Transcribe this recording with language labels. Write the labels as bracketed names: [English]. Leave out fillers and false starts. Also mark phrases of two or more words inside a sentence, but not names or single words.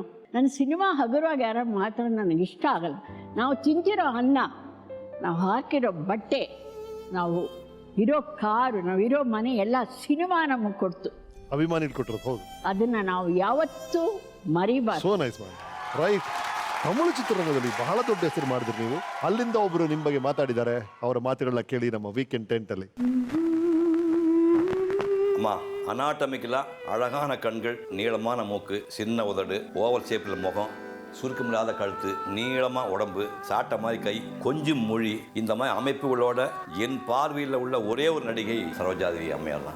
[Kannada] ನನ್ನ ಸಿನಿಮಾ ಹಗುರವಾಗಿ ಯಾರು ಮಾತಾಡೋದು ನನಗೆ ಇಷ್ಟ ಆಗಲ್ಲ. ನಾವು ತಿಂತಿರೋ ಅನ್ನ, ನಾವು ಹಾಕಿರೋ ಬಟ್ಟೆ, ನಾವು ಇರೋ ಕಾರು, ನಾವು ಇರೋ ಮನೆ ಎಲ್ಲ ಸಿನಿಮಾ ನಮಗೆ ಕೊಡ್ತು. ಅಭಿಮಾನಿ ಕೊಟ್ಟರು. ಹೌದು, ಅದನ್ನು ನಾವು ಯಾವತ್ತೂ ಮರಿಬಾರ್ದು. [English] So nice ma'am. Right. [Kannada] ತಮಿಳು ಚಿತ್ರರಂಗದಲ್ಲಿ ಬಹಳ ದೊಡ್ಡ ಹೆಸರು ಮಾಡಿದ್ರಿ ನೀವು. ಅಲ್ಲಿಂದ ಒಬ್ಬರು ನಿಮ್ಮ ಬಗ್ಗೆ ಮಾತಾಡಿದ್ದಾರೆ. ಅವರ ಮಾತುಗಳನ್ನ ಕೇಳಿ ನಮ್ಮ ವೀಕೆಂಡ್ ಟೆಂಟಲ್ಲಿ. [Tamil] அம்மா அனாட்டமிக்கலாக அழகான கண்கள், நீளமான மூக்கு, சின்ன உதடு, [English] oval shape [Tamil] முகம், சுருக்கமில்லாத கழுத்து, நீளமாக உடம்பு, சாட்ட மாதிரி கை, கொஞ்சம் மொழி, இந்த மாதிரி அமைப்புகளோட என் பார்வையில் உள்ள ஒரே ஒரு நடிகை சரோஜாதேவி அம்மையார் தான்.